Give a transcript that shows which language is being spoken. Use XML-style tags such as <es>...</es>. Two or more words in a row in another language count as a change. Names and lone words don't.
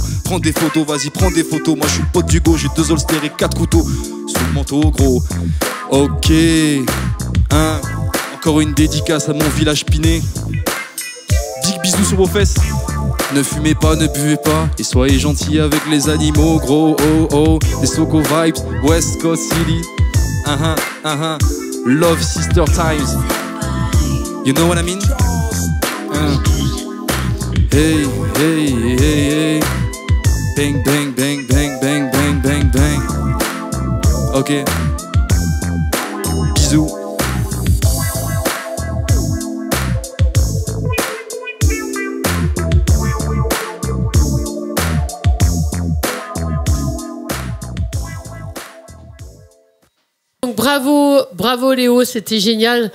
<fr>Prends des photos, vas-y prends des photos. Moi je suis le pote du go, j'ai 2 holsters et 4 couteaux sous le manteau gros. Ok, encore une dédicace à mon village piné. Big bisous sur vos fesses. Ne fumez pas, ne buvez pas, et soyez gentils avec les animaux, gros, oh, oh. Des Soko Vibes, West Coast City. Love Sister Times.</fr> <en>You know what I mean? Hey, hey, hey, hey. Bang, bang, bang, bang, bang, bang, bang, bang.</en> <fr>Ok. Bisous. Donc bravo Léo, c'était génial.</fr>